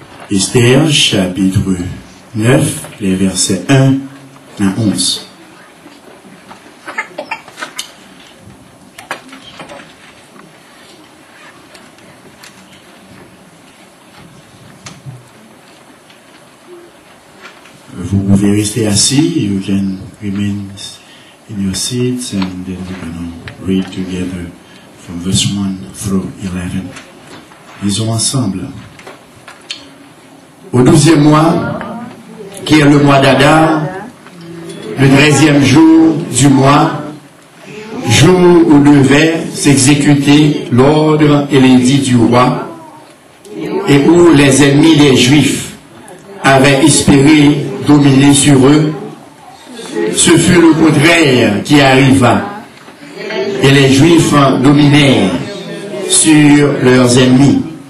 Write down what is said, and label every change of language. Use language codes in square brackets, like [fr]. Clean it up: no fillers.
[fr] Esther chapitre 9, les versets 1 à 11. Vous pouvez rester assis. [en] You can remain in your seats and then we're going to read together from verse 1 through 11. [fr] Lisons ensemble. Au 12e mois, qui est le mois d'Adar, le 13e jour du mois, jour où devait s'exécuter l'ordre et l'édit du roi, et où les ennemis des Juifs avaient espéré dominer sur eux, ce fut le contraire qui arriva, et les Juifs dominèrent sur leurs ennemis.